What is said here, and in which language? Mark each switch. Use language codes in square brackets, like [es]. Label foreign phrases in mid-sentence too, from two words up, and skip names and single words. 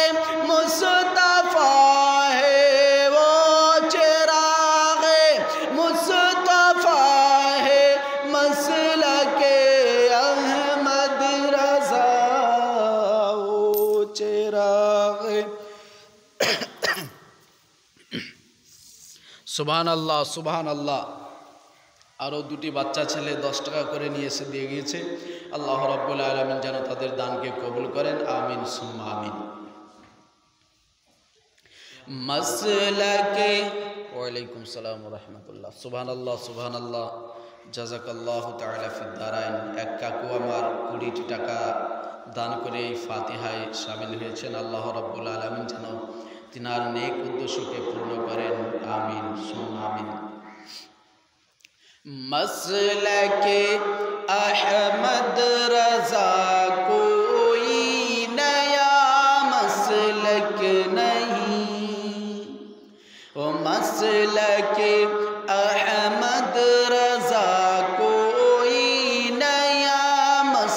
[ur] مصطفیٰ ہے وہ چراغ [bn] مصطفیٰ ہے مسلک احمد رضا وہ چراغ [ar] سبحان الله سبحان الله [bn] আরও দুটি বাচ্চা ছেলে 10 টাকা করে নিয়ে এসে দিয়ে গিয়েছে [ar] الله رب العالمين [bn] যেন তাদের দানকে কবুল করেন [ar] آمين ثم آمين [bn] মাসলাকে [ar] وعليكم السلام ورحمة الله سبحان الله جزاك الله تعالى في الدارين [bn] এক কাকু আমার 20 টাকা দান করে এই ফাতিহায় শামিল হয়েছেন [ar] الله رب العالمين [bn] যেন তিনার নেক উদ্দেশ্যকে পূর্ণ করেন [ar] آمين ثم آمين [ur] مسلک احمد رضا کوئی نیا مسلک نہیں، وہ مسلک احمد رضا کوئی نیا